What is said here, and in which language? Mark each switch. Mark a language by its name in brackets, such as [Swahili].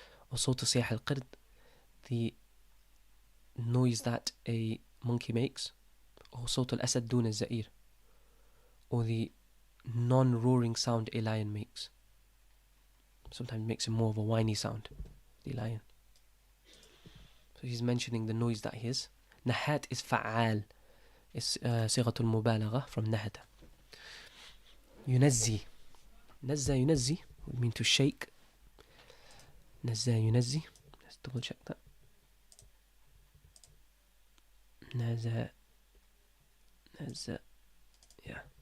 [English] Or [Arabic] صوت صياح القرد, [English] the noise that a monkey makes. Or [Arabic] صوت الأسد دون الزئير, [English] or the non-roaring sound a lion makes. Sometimes makes a more of a whiny sound, the lion. So he's mentioning the noise that he is. نهات is فعال. It's صيغة المبالغة from نهت. [Arabic] ينزي. [English] نزى ينزي would mean to shake. نزى ينزي. Let's double check that. [Arabic] نزى. [English] Yeah.